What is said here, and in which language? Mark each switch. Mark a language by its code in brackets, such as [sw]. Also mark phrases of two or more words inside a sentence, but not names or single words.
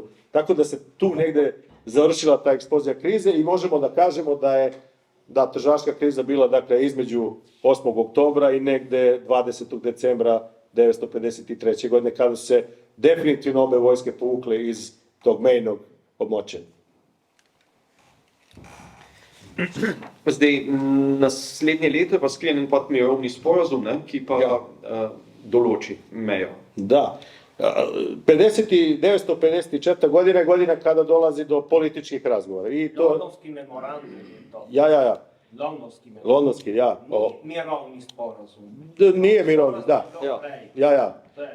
[sr] Tako da se tu negde završila ta eksplozija krize i možemo da kažemo da je tržaška kriza bila, dakle, između 8. oktobra i negde 20. decembra 1953. godine, kada su se definitivno obe vojske povukle iz tog [sl] mejnog območja. Zdaj, naslednje leto je pa sklenjen mirovni sporazum, ki pa določi mejo. [sr] Da. 1954. godina je godina kada dolazi do političkih razgovora. Londonski memorandum je to. [sl] Ja. Londonski memorandum. Londonski, ja. Mirovni sporazum. [sr] Nije mirovni, da. Ja. To je